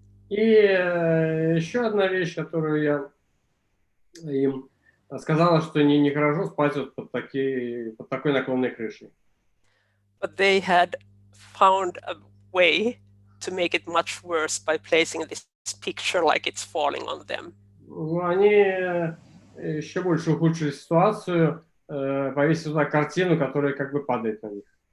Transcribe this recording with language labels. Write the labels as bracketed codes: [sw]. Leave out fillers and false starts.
[ru] И еще одна вещь, которую я им сказала, что нехорошо спать вот под такой наклонной крышей. [en] But they had found a way to make it much worse by placing this picture like it's falling on them. [ru] Они еще больше ухудшили ситуацию, повесив туда картину, которая как бы падает на них.